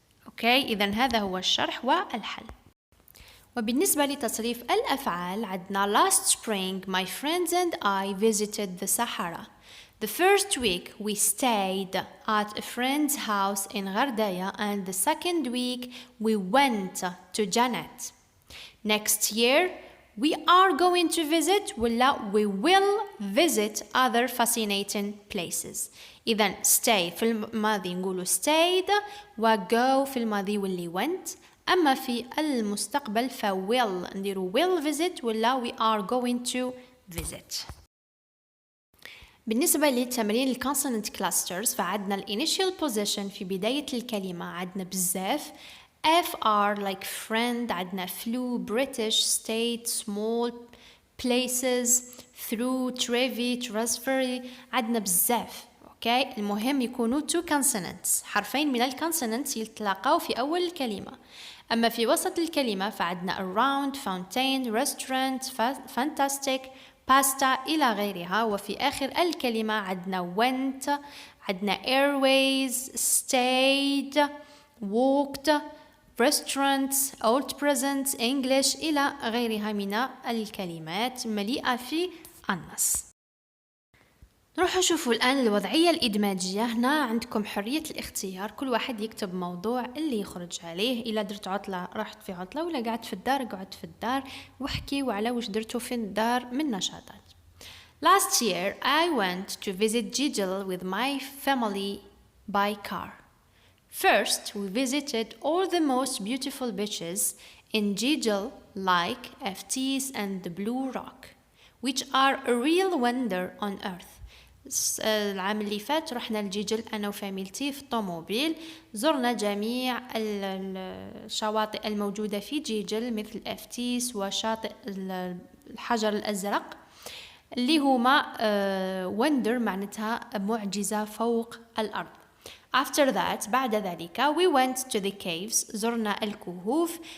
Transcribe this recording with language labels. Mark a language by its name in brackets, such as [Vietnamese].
[Arabic] اوكي، إذا هذا هو الشرح والحل. وبالنسبة لتصريف الأفعال عندنا [English] last spring my friends and I visited the Sahara. The first week we stayed at a friend's house in Gardaya, and the second week we went to Janet. Next year we are going to visit [Arabic] ولا [English] we will visit other fascinating places. [Arabic] إذن stay في الماضي نقولوا stayed، و go في الماضي واللي went. أما في المستقبل ف will نديروا [English] will visit [Arabic] ولا [English] we are going to visit. [Arabic] بالنسبة لتمرين الكونسونانت كلاسترز فعندنا الانيشال بوزيشن في بداية الكلمة عندنا بزاف FR like friend، عندنا flew British state small places through trivy transfery، عندنا بزاف. اوكي المهم يكونوا [English] two consonants، [Arabic] حرفين من الكونسونانتس يتلاقاو في أول الكلمة. أما في وسط الكلمة فعندنا around fountain restaurant fantastic باستا إلى غيرها. وفي آخر الكلمة عندنا went، عندنا airways stayed walked restaurants old present English إلى غيرها من الكلمات مليئة في النص. نروح نشوفوا الآن الوضعية الإدماجية. هنا عندكم حرية الاختيار، كل واحد يكتب موضوع اللي يخرج عليه. إلا درت عطلة رحت في عطلة، ولا قعدت في الدار قعدت في الدار، واحكيوا على وش درتوا في الدار من نشاطات. [English] Last year I went to visit Gigel with my family by car. First we visited all the most beautiful beaches in Gigel like FT's and the Blue Rock, which are a real wonder on earth. [Arabic] العام اللي فات رحنا لجيجل أنا وفاميلتي في الطوموبيل، زرنا جميع الشواطئ الموجودة في جيجل مثل أفتيس وشاطئ الحجر الأزرق اللي هما وندر معناتها معجزة فوق الأرض. [English] After that [Arabic] بعد ذلك [English] we went to the caves، [Arabic] زرنا الكهوف.